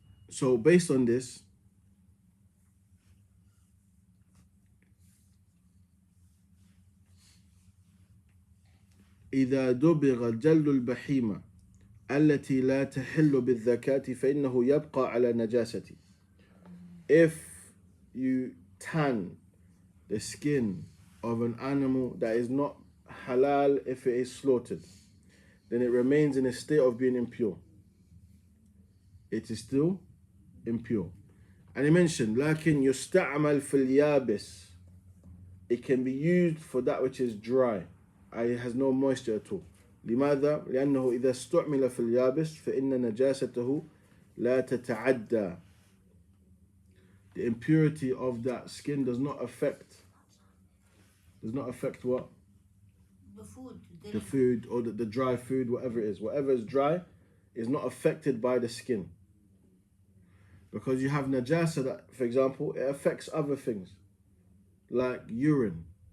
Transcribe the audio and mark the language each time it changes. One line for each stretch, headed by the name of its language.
English: So based on this,
Arabic: إذا دبغ جلد البحيمة التي لا تحل بالذكاة فإنه يبقى على نجاسته.
English: If you tan the skin of an animal that is not halal if it is slaughtered, then it remains in a state of being impure. It is still impure. And he mentioned,
Arabic: لكن يستعمل في اليابس.
English: it can be used for that which is dry, it has no moisture at all.
Arabic: لماذا؟ لأنه إذا استعمل في اليابس فإن نجاسته لا تتعدى.
English: The impurity of that skin does not affect what? The food. The food or the dry food, whatever it is. Whatever is dry is not affected by the skin. Because you have najasa that, for example, it affects other things. Like urine.